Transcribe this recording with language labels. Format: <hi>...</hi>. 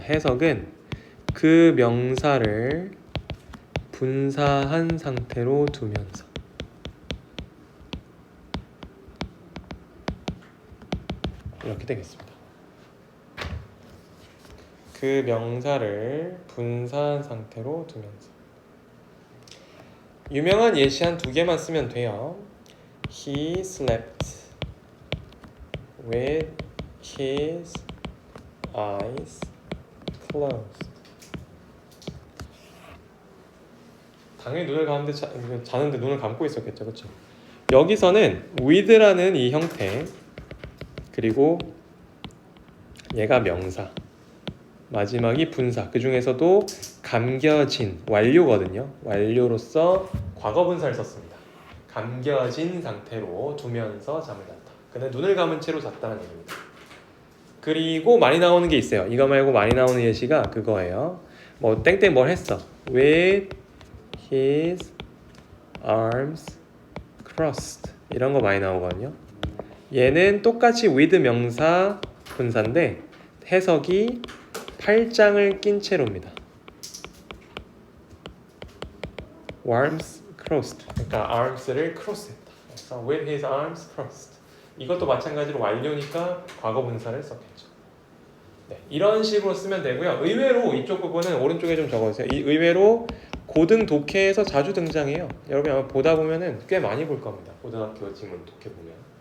<ko>해석은 그 명사를 분사한 상태로 두면서 이렇게 되겠습니다. 그 명사를 분사한 상태로 두면서 유명한 예시 한 2개만 쓰면 돼요.</ko> <en>He slept with his eyes closed.</en> <ko>당연히 눈을 감는데 자는데 눈을 감고 있었겠죠, 그렇죠? 여기서는 with라는 이 형태 그리고 얘가 명사 마지막이 분사 그 중에서도 감겨진 완료거든요. 완료로서 과거 분사를 썼습니다. 감겨진 상태로 두면서 잠을 잤다. 근데 눈을 감은 채로 잤다는 얘기입니다. 그리고 많이 나오는 게 있어요. 이거 말고 많이 나오는 예시가 그거예요. 뭐 땡땡 뭘 했어.</ko> <en>With his arms crossed</en> <ko>이런 거 많이 나오거든요. 얘는 똑같이 with 명사 분사인데 해석이 팔짱을 낀 채로입니다. arms crossed 그러니까 arms를 cross했다. 그래서</ko> <en>with his arms crossed</en> <ko>이것도 마찬가지로 완료니까 과거 분사를 썼겠죠. 네, 이런 식으로 쓰면 되고요. 의외로 이쪽 부분은 오른쪽에 좀 적어주세요. 의외로 고등 독해에서 자주 등장해요. 여러분 아마 보다 보면은 꽤 많이 볼 겁니다. 고등학교 지문 독해 보면.</ko>